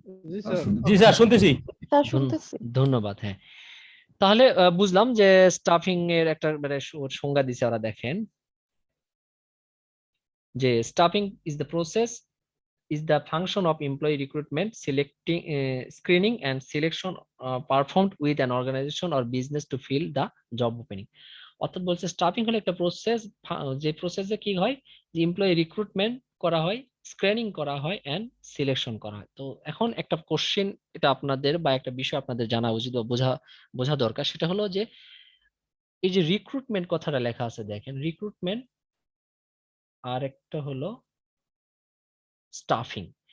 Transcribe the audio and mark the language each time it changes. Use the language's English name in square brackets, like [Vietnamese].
[Bangla] জি sir. জি sir শুনতেছি। Sir শুনতেছি। ধন্যবাদ। হ্যাঁ, তাহলে বুঝলাম যে স্টাফিং এর একটা মানে সংজ্ঞা দিছে ওরা। দেখেন যে [English] Staffing is the process is the function of employee recruitment, selecting, screening and selection performed with an organization or business to fill the job opening. [Bangla] অর্থাৎ বলছে স্টাফিং হলো একটা প্রসেস, যে প্রসেসে কি হয়, যে এমপ্লয়ি রিক্রুটমেন্ট করা হয়, স্ক্রিনিং করা হয় এন্ড সিলেকশন করা হয়। তো এখন একটা কোশ্চেন, এটা আপনাদের বা একটা বিষয় আপনাদের জানা উচিত বা বোঝা দরকার, সেটা হলো যে এই যে রিক্রুটমেন্ট কথাটা লেখা আছে, দেখেন রিক্রুটমেন্ট, আর একটা হলো স্টাফিং।